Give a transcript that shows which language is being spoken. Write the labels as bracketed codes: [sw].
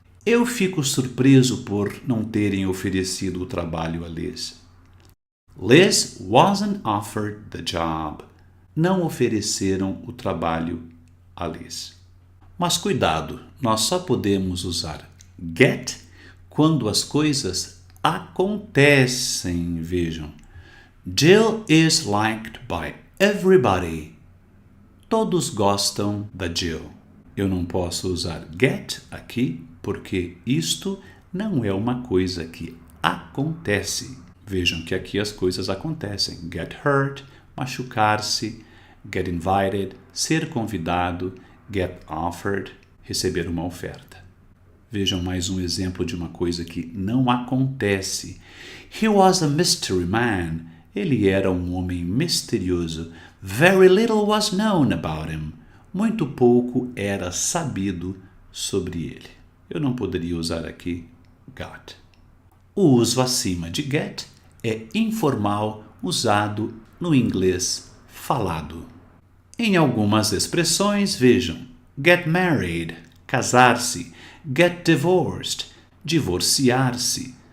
[pt] Eu fico surpreso por não terem oferecido o trabalho a Liz. [en] Liz wasn't offered the job. [pt] Não ofereceram o trabalho a Liz. Mas cuidado, nós só podemos usar get quando as coisas acontecem. Vejam. [en] Jill is liked by everybody. [pt] Todos gostam da Jill. Eu não posso usar get aqui porque isto não é uma coisa que acontece. Vejam que aqui as coisas acontecem. Get hurt, machucar-se, get invited, ser convidado, get offered, receber uma oferta. Vejam mais um exemplo de uma coisa que não acontece. [en] He was a mystery man. [pt] Ele era um homem misterioso. [en] Very little was known about him. [pt] Muito pouco era sabido sobre ele. Eu não poderia usar aqui got. O uso acima de get é informal, usado no inglês falado. Em algumas expressões, vejam, get married, casar-se, get divorced, divorciar-se.